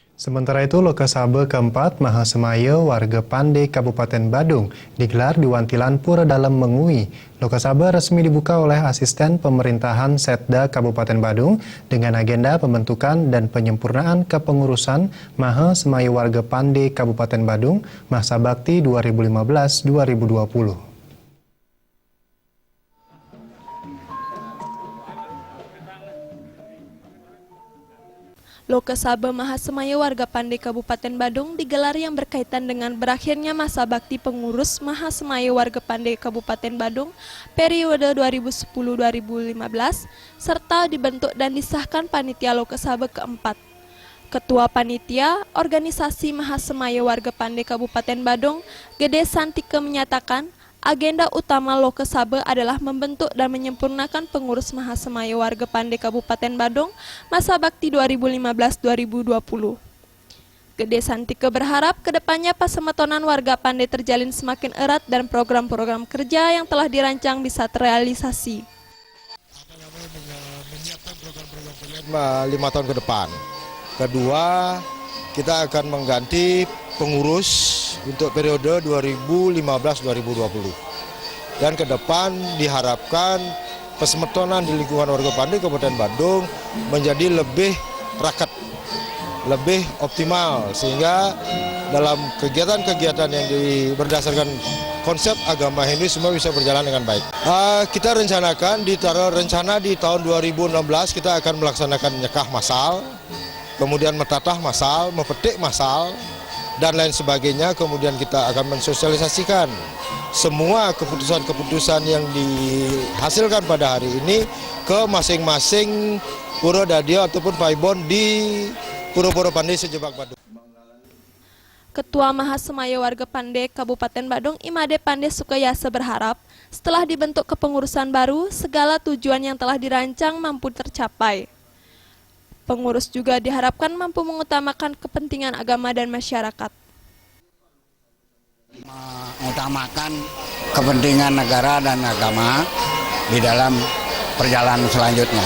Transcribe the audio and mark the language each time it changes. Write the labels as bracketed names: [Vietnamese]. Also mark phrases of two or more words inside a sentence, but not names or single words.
[Indonesian] Sementara itu, Lokasabe keempat Mahasemaya warga Pande Kabupaten Badung digelar di Wantilan Pura Dalem Mengui. Lokasabe resmi dibuka oleh asisten pemerintahan Setda Kabupaten Badung dengan agenda pembentukan dan penyempurnaan kepengurusan Mahasemaya warga Pande Kabupaten Badung masa bakti 2015-2020. Lokasabe Mahasemaya warga Pande Kabupaten Badung digelar yang berkaitan dengan berakhirnya masa bakti pengurus Mahasemaya warga Pande Kabupaten Badung periode 2010-2015 serta dibentuk dan disahkan panitia Lokasabe keempat. Ketua Panitia Organisasi Mahasemaya warga Pande Kabupaten Badung, Gede Santike menyatakan agenda utama Lokasabe adalah membentuk dan menyempurnakan pengurus Mahasemaya warga Pande Kabupaten Badung masa bakti 2015-2020. Gede Santike berharap kedepannya pasemetonan warga Pande terjalin semakin erat dan program-program kerja yang telah dirancang bisa terrealisasi. Menyiapkan program-program kerja 5 tahun ke depan. Kedua, kita akan mengganti pengurus untuk periode 2015-2020. Dan ke depan diharapkan pasemetonan di lingkungan warga Pande Kabupaten Badung menjadi lebih raket, lebih optimal, sehingga dalam kegiatan-kegiatan yang berdasarkan konsep agama Hindu semua bisa berjalan dengan baik. Kita rencanakan di tahun 2016 kita akan melaksanakan nyekah massal, kemudian metatah massal, mepetik massal, dan lain sebagainya. Kemudian kita akan mensosialisasikan semua keputusan-keputusan yang dihasilkan pada hari ini ke masing-masing Pura Dadio ataupun Paibon di Pura-Pura Pande sejebak Badung. Ketua Mahasemaya warga Pande Kabupaten Badung Imade Pande Sukayasa berharap setelah dibentuk kepengurusan baru, segala tujuan yang telah dirancang mampu tercapai. Pengurus juga diharapkan mampu mengutamakan kepentingan agama dan masyarakat. Mengutamakan kepentingan negara dan agama di dalam perjalanan selanjutnya.